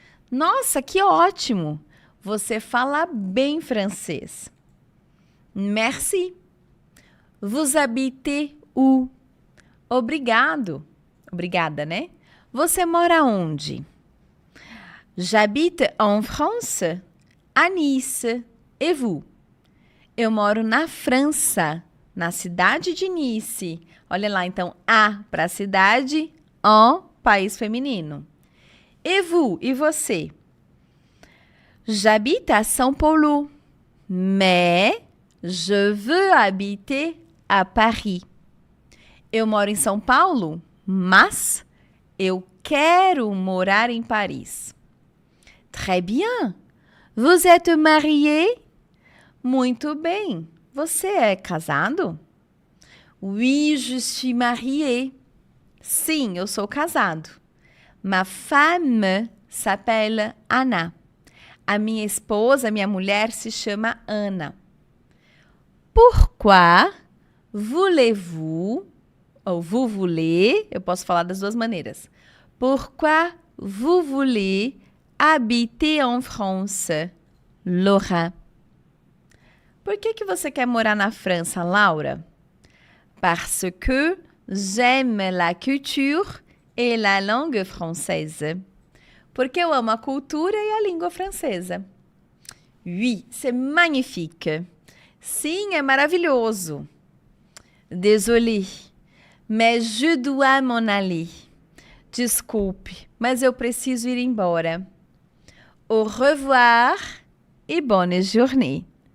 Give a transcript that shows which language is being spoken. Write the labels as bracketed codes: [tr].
[pt] Nossa, que ótimo! Você fala bem francês. Merci. [fr] Vous habitez où? [pt] Obrigado. Obrigada, né? Você mora onde? [fr] J'habite en France, à Nice. Et vous? [pt] Eu moro na França, na cidade de Nice. Olha lá, então, a para cidade, en, país feminino. [fr] Et vous? [pt] E você? [fr] J'habite à São Paulo, mais je veux habiter à Paris. [pt] Eu moro em São Paulo, mas eu quero morar em Paris. [fr] Très bien. Vous êtes marié? [pt] Muito bem. Você é casado? [fr] Oui, je suis marié. [pt] Sim, eu sou casado. [fr] Ma femme s'appelle Anna. [pt] A minha esposa, minha mulher, se chama Ana. [fr] Pourquoi voulez-vous, ou vous voulez, [pt] eu posso falar das duas maneiras. [fr] Pourquoi vous voulez habiter en France, Laura? [pt] Por que você quer morar na França, Laura? [fr] Parce que j'aime la culture et la langue française. [pt] Porque eu amo a cultura e a língua francesa. [fr] Oui, c'est magnifique. [pt] Sim, é maravilhoso. [fr] Désolé, mais je dois m'en aller. [pt] Desculpe, mas eu preciso ir embora. [fr] Au revoir e bonne journée.